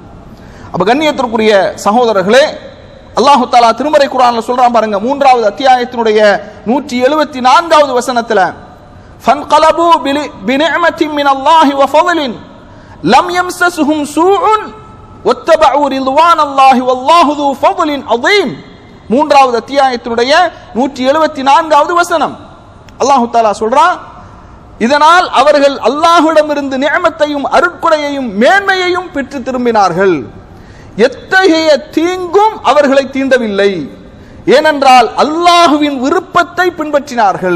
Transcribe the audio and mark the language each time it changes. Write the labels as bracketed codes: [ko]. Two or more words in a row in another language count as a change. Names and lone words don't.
[ta] அப்ப கண்ணியத்திற்குரிய சகோதரர்களே, [ar] الله تعالى [ta] திருமறை குர்ஆன்ல சொல்றான் பாருங்க. 3வது அத்தியாயத்தினுடைய 174வது வசனத்துல, [ar] فانقلبوا بنعمة من الله وفضل لم يمسسهم سوء واتبعوا رضوان الله والله ذو فضل عظيم. [ta] 3வது அத்தியாயத்தினுடைய 174வது வசனம் [ar] الله تعالى [ta] சொல்றான், இதனால் அவர்கள் அல்லாஹ்விடமிருந்து நிஅமத்தையும் அருட்கொடையையும் மேன்மையையும் பெற்று திரும்பினார்கள், எத்தகைய தீங்கும் அவர்களை தீண்டவில்லை, ஏனென்றால் அல்லாஹுவின் விருப்பத்தை பின்பற்றினார்கள்.